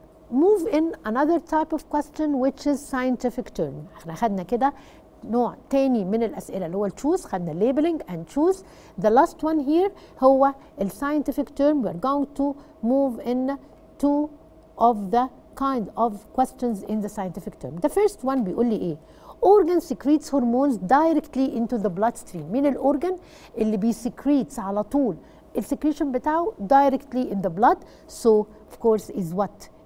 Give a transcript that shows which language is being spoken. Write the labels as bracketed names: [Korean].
[English] Move in another type of question which is scientific term. [Arabic] احنا خدنا كده نوع تاني من الأسئلة اللي هو التشوز، خدنا [English] labeling and choose. The last one here [Arabic] هو ال [English] scientific term. We're going to move in two of the kind of questions in the scientific term. The first one [Arabic] بيقول لي إيه؟ [English] organ secretes hormones directly into the bloodstream. [Arabic] مين الأورجن اللي بيسكريتس على طول السكريشن بتاعه [English] directly in the blood؟ So of course is what?